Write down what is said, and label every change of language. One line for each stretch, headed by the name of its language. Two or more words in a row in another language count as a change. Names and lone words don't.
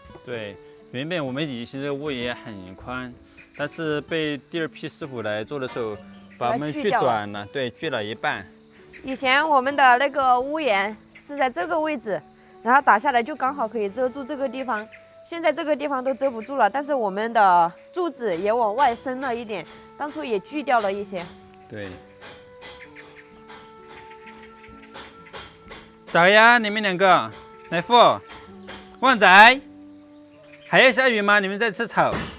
Chinese: 对，原本我們以前這個屋檐很寬。但是被第二批師傅來做的時候，把我們鋸短了，對，鋸了一半。以前我們的那個屋檐是在這個位置，然後打下來就剛好可以遮住這個地方。現在這個地方都遮不住了，但是我們的柱子也往外伸了一點，當初也鋸掉了一些。對。早呀，你們兩個，來福、旺仔，還要下雨嗎？你們在吃草。